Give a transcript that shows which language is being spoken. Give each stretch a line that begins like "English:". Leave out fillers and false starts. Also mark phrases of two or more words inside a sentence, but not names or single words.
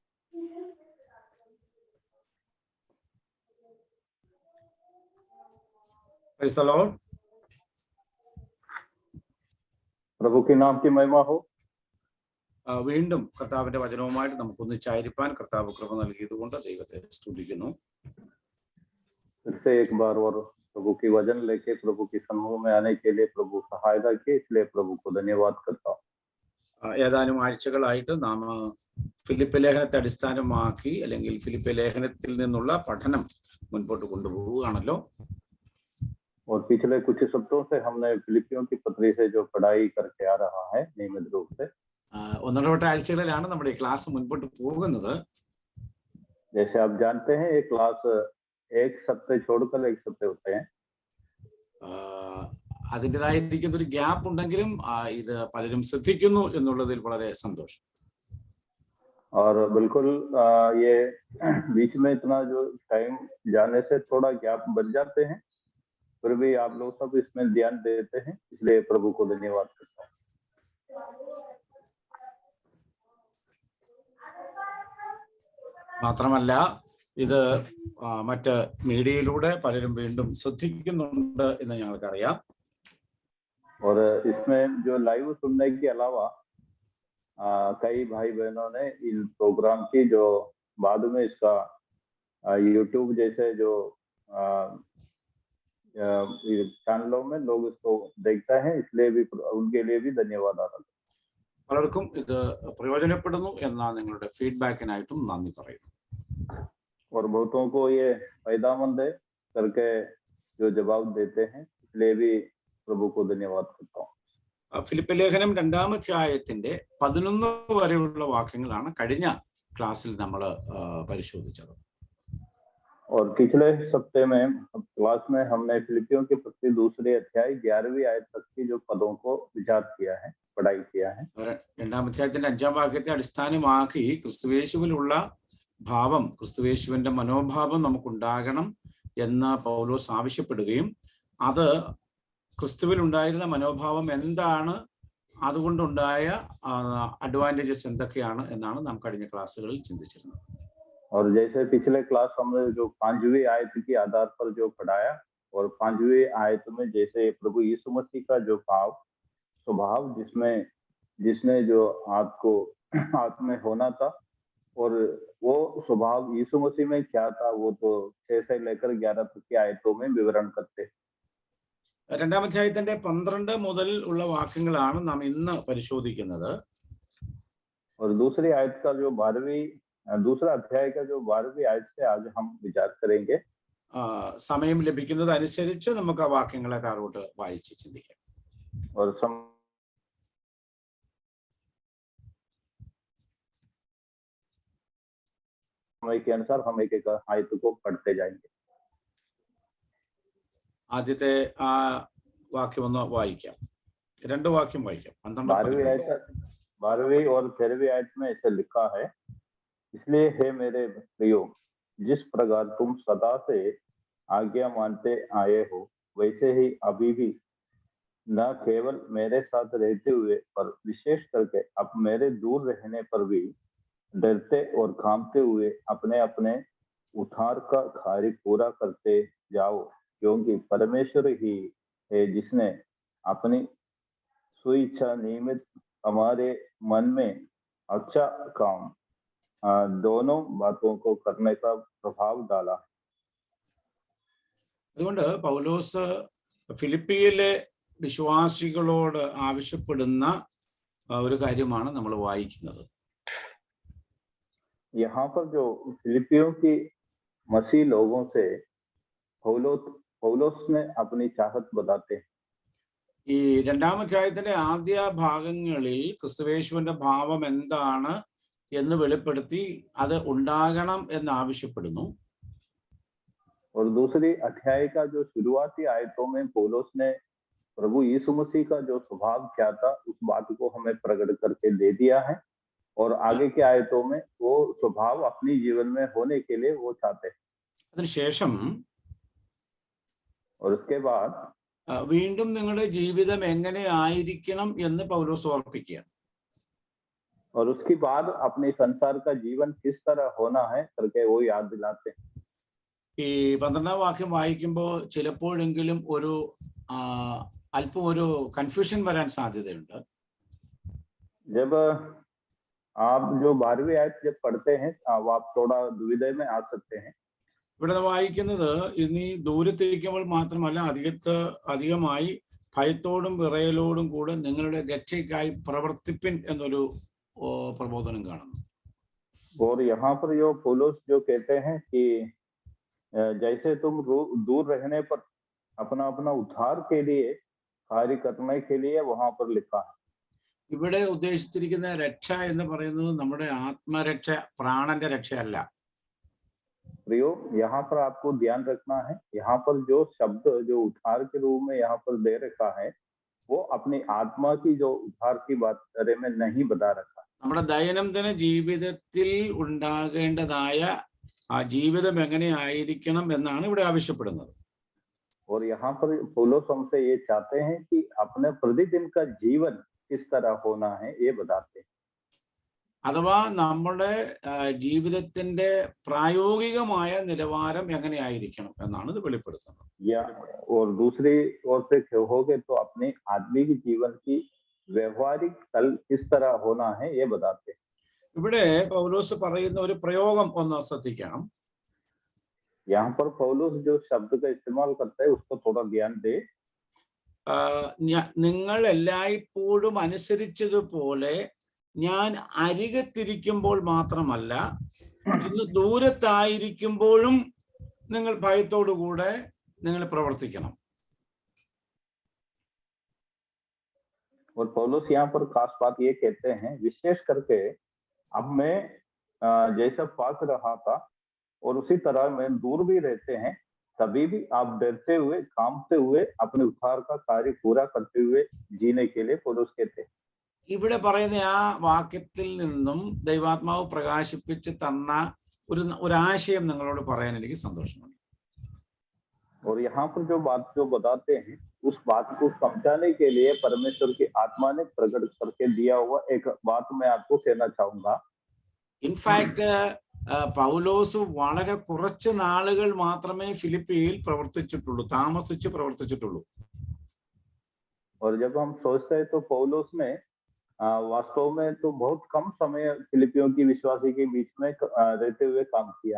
English: Praise the Lord.
Hindi: പ്രഭു की नाम की महिमा हो.
Malayalam: വീണ്ടും കർത്താവിന്റെ വചനവുമായിട്ട് നമുക്കൊന്നിച്ചായിരിക്കാൻ കർത്താവ് കൃപ നൽകിയതുകൊണ്ട് ദൈവത്തെ സ്തുതിക്കുന്നു.
Hindi: फिर से एक बार और प्रभु की वचन लेके प्रभु की समूह में आने के लिए प्रभु सहायता की, इसलिए प्रभु को धन्यवाद करता हूँ.
Malayalam: ഏതാനും ആഴ്ചകളായിട്ട് നാം ഫിലിപ്പ് ലേഖനത്തെ അടിസ്ഥാനമാക്കി അല്ലെങ്കിൽ ഫിലിപ്പ് ലേഖനത്തിൽ നിന്നുള്ള പഠനം മുൻപോട്ട് കൊണ്ടുപോവുകയാണല്ലോ.
Hindi: और पिछले कुछ सप्ताहों से हमने फिलिपियों की पत्री से जो पढ़ाई करके आ रहा है नियमित रूप से.
Malayalam: ഒന്നിടവിട്ട ആഴ്ചകളിലാണ് നമ്മുടെ ഈ ക്ലാസ് മുൻപോട്ട് പോകുന്നത്.
Hindi: जैसे आप जानते हैं ये क्लास एक सप्ताह छोड़कर एक सप्ताह होते हैं.
Malayalam: അതിൻ്റെതായിരിക്കുന്ന ഒരു ഗ്യാപ്പ് ഉണ്ടെങ്കിലും ഇത് പലരും ശ്രദ്ധിക്കുന്നു എന്നുള്ളതിൽ വളരെ സന്തോഷം.
Hindi: और बिल्कुल ये बीच में इतना जो टाइम जाने से थोड़ा गैप बन जाते हैं, फिर भी आप लोग सब इसमें ध्यान देते हैं, इसलिए प्रभु को धन्यवाद करता हूँ.
Malayalam: മാത്രമല്ല ഇത് മറ്റ് മീഡിയയിലൂടെ പലരും വീണ്ടും ശ്രദ്ധിക്കുന്നുണ്ട് എന്ന് ഞങ്ങൾക്കറിയാം.
Hindi: और इसमें जो लाइव सुनने के अलावा कई भाई बहनों ने इन प्रोग्राम की जो बाद में इसका यूट्यूब जैसे जो चैनलों में लोग इसको देखते हैं, इसलिए भी उनके लिए भी धन्यवाद आता है.
Malayalam: പലർക്കും ഇത് പ്രയോജനപ്പെടുന്നു എന്ന നിങ്ങളുടെ ഫീഡ്ബാക്കിനായിട്ടും നന്ദി പറയുന്നു.
Hindi: और बहुतों को ये फायदामंद है करके जो जवाब देते हैं, इसलिए भी प्रभु को धन्यवाद करता हूँ.
Malayalam: ഫിലിപ്പ് ലേഖനം 2-ാം അധ്യായത്തിന്റെ 11 വരെയുള്ള വാക്യങ്ങളാണ് കഴിഞ്ഞ ക്ലാസ്സിൽ നമ്മൾ പരിശോധിച്ചത്.
Hindi: और पिछले सप्ताह में क्लास में हमने फिलिपियों के पत्री 2 अध्याय 11वीं आयत तक की जो पदों को विचार किया है, पढ़ाई किया है.
Malayalam: 2-ാം അധ്യായത്തിന്റെ 5-ാം വാക്യത്തെ അടിസ്ഥാനമാക്കി ക്രിസ്തുയേശുവിലുള്ള ഭാവം, ക്രിസ്തുയേശുവിന്റെ മനോഭാവം നമുക്കുണ്ടാകണം എന്ന് പൗലോസ് ആവശ്യപ്പെടുകയും അത് ക്രിസ്തുവിൽ ഉണ്ടായിരുന്ന മനോഭാവം എന്താണ്, അതുകൊണ്ടുണ്ടായ അഡ്വാൻറ്റേജസ് എന്തൊക്കെയാണ് എന്നാണ് നാം കഴിഞ്ഞ ക്ലാസ്സുകളിൽ ചിന്തിച്ചിരുന്നത്.
Hindi: और जैसे पिछले क्लास हमने जो 5वीं आयत के आधार पर जो पढ़ाया, और 5वीं आयत में जैसे प्रभु यीशु मसीह का जो स्वभाव जिसने जो आत्म होना था, और वो स्वभाव यीशु मसीह में क्या था, वो तो 6 से लेकर 11 तक की आयतों में विवरण करते.
Malayalam: 2-ാം അധ്യായത്തിന്റെ 12 മുതൽ ഉള്ള വാക്യങ്ങളാണ് നാം ഇന്ന് പരിശോധിക്കുന്നത്.
Hindi: और दूसरी आयत का जो 12वीं दूसरा अध्याय का जो 12वीं आयत से आज हम विचार करेंगे.
Malayalam: സമയം ലഭിക്കുന്നത് അനുസരിച്ച് നമുക്ക് ആ വാക്യങ്ങളെ താഴോട്ട് വായിച്ച് ചിന്തിക്കാം.
Hindi: और समय के अनुसार हम एक एक आयत को पढ़ते जाएंगे.
Malayalam: ആദ്യത്തെ ആ വാക്യം ഒന്ന് വായിക്കാം. 2 വാക്യം വായിക്കാം.
Hindi: 12वीं और 13वीं आयत में ऐसे लिखा है, इसलिए हे मेरे प्रियो, जिस प्रकार तुम सदा से आज्ञा मानते आए हो, वैसे ही अभी भी न केवल मेरे साथ रहते हुए पर विशेष करके अब मेरे दूर रहने पर भी डरते और कांपते हुए अपने अपने उद्धार का कार्य पूरा करते जाओ, क्योंकि परमेश्वर ही है जिसने अपनी स्वेच्छा निमित्त हमारे मन में अच्छा काम दोनों बातों को करने का प्रभाव डाला.
Malayalam: അതുകൊണ്ട് പൗലോസ് ഫിലിപ്പിയിലെ വിശ്വാസികളോട് ആവശ്യപ്പെടുന്ന ഒരു കാര്യമാണ് നമ്മൾ വായിക്കുന്നത്.
Hindi: यहाँ पर जो फिलिपियों की मसीह लोगों से पौलोस ने अपनी चाहत बताते हैं.
Malayalam: ഈ 2-ാം അധ്യായത്തിന്റെ ആദ്യ ഭാഗങ്ങളിൽ ക്രിസ്തുയേശുവിന്റെ ഭാവം എന്താണ് എന്ന് വെളിപ്പെടുത്തി അത് ഉണ്ടാകണം എന്ന് ആവശ്യപ്പെടുന്നു.
Hindi: और दूसरी अध्याय का जो शुरुआती आयतों में पौलोस ने प्रभु यीशु मसीह का जो स्वभाव क्या था उस बात को हमें प्रकट करके दे दिया है, और आगे के आयतों में वो स्वभाव अपनी जीवन में होने के लिए वो चाहते हैं.
Malayalam: അതിനുശേഷം
Hindi: और उसके बाद
Malayalam: വീണ്ടും നിങ്ങളുടെ ജീവിതം എങ്ങനെ ആയിരിക്കണം എന്ന് പൗലോസ് ഓർപ്പിക്കുകയാണ്.
Hindi: और उसके बाद अपने संसार का जीवन किस तरह होना है करके वो याद दिलाते हैं।
Malayalam: ഈ 12ാം വാക്യം വായിക്കുമ്പോൾ ചിലപ്പോഴെങ്കിലും ഒരു അല്പം ഒരു കൺഫ്യൂഷൻ വരാൻ സാധ്യതയുണ്ട്.
Hindi: जब आप जो 12वीं आयत जब पढ़ते हैं आप थोड़ा दुविधा में आ सकते हैं.
Malayalam: ഇവിടെ വായിക്കുന്നത് ഇനി ദൂരത്തിരിക്കുമ്പോൾ മാത്രമല്ല അധികമായി ഭയത്തോടും വിറയലോടും കൂടെ നിങ്ങളുടെ രക്ഷയ്ക്കായി പ്രവർത്തിപ്പിൻ എന്നൊരു പ്രബോധനം കാണുന്നു.
Hindi: और यहाँ पर जो पौलुस जो कहते हैं कि जैसे तुम दूर रहने पर अपना अपना उद्धार के लिए कार्य करने के लिए वहां पर लिखा है.
Malayalam: ഇവിടെ ഉദ്ദേശിച്ചിരിക്കുന്ന രക്ഷ എന്ന് പറയുന്നത് നമ്മുടെ ആത്മരക്ഷ, പ്രാണന്റെ രക്ഷയല്ല.
Hindi: प्रियो, यहाँ पर आपको ध्यान रखना है, यहाँ पर जो शब्द जो उद्धार के रूप में यहाँ पर दे रखा है वो अपनी आत्मा की जो उद्धार की बात बारे में नहीं बता रखा.
Malayalam: നമ്മുടെ ദൈനംദിന ജീവിതത്തിൽ ഉണ്ടാകേണ്ടതായ ആ ജീവിതം എങ്ങനെയായിരിക്കണം എന്നാണ് ഇവിടെ ആവശ്യപ്പെടുന്നത്.
Hindi: और यहाँ पर पौलुस हमसे ये चाहते हैं कि अपने प्रतिदिन का जीवन किस तरह होना है ये बताते हैं.
Malayalam: അഥവാ നമ്മുടെ ജീവിതത്തിന്റെ പ്രായോഗികമായ നിലവാരം എങ്ങനെയായിരിക്കണം എന്നാണ് ഇത് വെളിപ്പെടുത്തുന്നത്.
Hindi: या और दूसरी ओर से कहोगे तो अपने आदमी के जीवन की व्यवहारिक तल किस तरह होना है ये बताते हैं.
Malayalam: ഇവിടെ പൗലോസ് പറയുന്ന ഒരു പ്രയോഗം ഒന്ന് ശ്രദ്ധിക്കണം.
Hindi: यहाँ पर पौलुस जो शब्द का इस्तेमाल करता है उसको थोड़ा ध्यान दे.
Malayalam: നിങ്ങൾ എല്ലായ്പ്പോഴും അനുസരിച്ചതുപോലെ ഞാൻ അരികത്തിരിക്കുമ്പോൾ മാത്രമല്ല, ഇന്ന് ദൂരത്തായിരിക്കുമ്പോഴും നിങ്ങൾ ഭയത്തോടുകൂടെ നിങ്ങൾ പ്രവർത്തിക്കണം.
Hindi: और पौलुस यहाँ पर खास बात ये कहते हैं, विशेष करके अब मैं जैसा पास रहा था और उसी तरह मैं दूर भी रहते हैं, तभी भी आप डरते हुए कांपते हुए अपने उद्धार का कार्य पूरा करते हुए जीने के लिए पौलुस कहते हैं.
Malayalam: ഇവിടെ പറയുന്ന ആ വാക്യത്തിൽ നിന്നും ദൈവാത്മാവ് പ്രകാശിപ്പിച്ച് തന്ന ഒരു ആശയം നിങ്ങളോട് പറയാൻ എനിക്ക് സന്തോഷമുണ്ട്.
Hindi: और यहाँ पर जो बात जो बताते हैं उस बात को समझाने के लिए परमेश्वर की आत्मा ने प्रकट करके दिया हुआ एक बात मैं आपको कहना चाहूंगा.
English: in fact
Malayalam: പൗലോസ് വളരെ കുറച്ച് നാളുകൾ മാത്രമേ ഫിലിപ്പിയിൽ താമസിച്ച് പ്രവർത്തിച്ചിട്ടുള്ളൂ.
Hindi: और जब हम सोचते हैं तो पौलुस ने वास्तव में तो बहुत कम समय फिलिपियों की विश्वासी के बीच में रहते हुए काम किया.